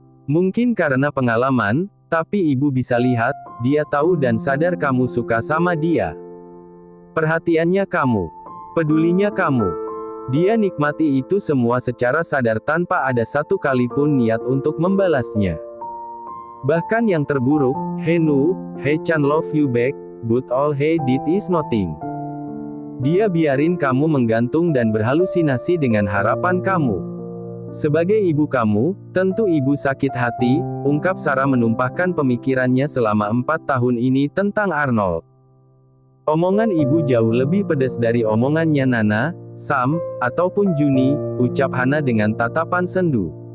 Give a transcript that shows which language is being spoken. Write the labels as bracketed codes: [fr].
[id] Mungkin karena pengalaman, tapi ibu bisa lihat, dia tahu dan sadar kamu suka sama dia. Perhatiannya kamu, pedulinya kamu. Dia nikmati itu semua secara sadar tanpa ada satu kali pun niat untuk membalasnya. Bahkan yang terburuk, [en] he knew, he can love you back, but all he did is nothing. [id] Dia biarin kamu menggantung dan berhalusinasi dengan harapan kamu. Sebagai ibu kamu, tentu ibu sakit hati, ungkap Sarah menumpahkan pemikirannya selama 4 tahun ini tentang Arnold. Omongan ibu jauh lebih pedas dari omongannya Nana, Sam, ataupun Juni, ucap Hana dengan tatapan sendu.